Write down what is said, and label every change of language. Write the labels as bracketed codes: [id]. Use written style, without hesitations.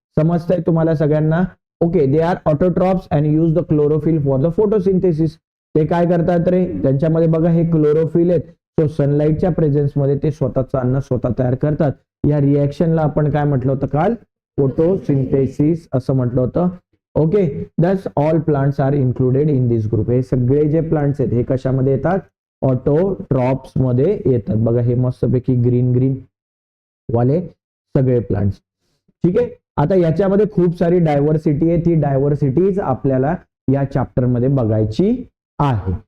[mr] समजतंय तुम्हाला सगळ्यांना? [en] Okay, they are autotrophs and use the chlorophyll for the photosynthesis. [mr] ते काय करतात रे, त्यांच्यामध्ये बघा हे क्लोरोफिल आहेत. सो सनलाईटच्या प्रेझेन्स मध्ये ते स्वतःचं अन्न स्वतः तयार करतात. या रिएक्शनला आपण काय म्हटलं होतं काल, फोटोसिंथेसिस असं म्हटलं होतं. [en] Okay, that's all plants are included in this group. [mr] हे सगळे जे प्लांट्स आहेत हे कशामध्ये येतात, ऑटोट्रॉप्स मध्ये येतात. बघा हे मस्तपैकी ग्रीन वाले सगळे प्लांट्स. ठीक आहे, आता याच्यामध्ये खूप सारी डायव्हर्सिटी आहे. ती डायव्हर्सिटीज आपल्याला या चॅप्टर मध्ये बघायची आहे.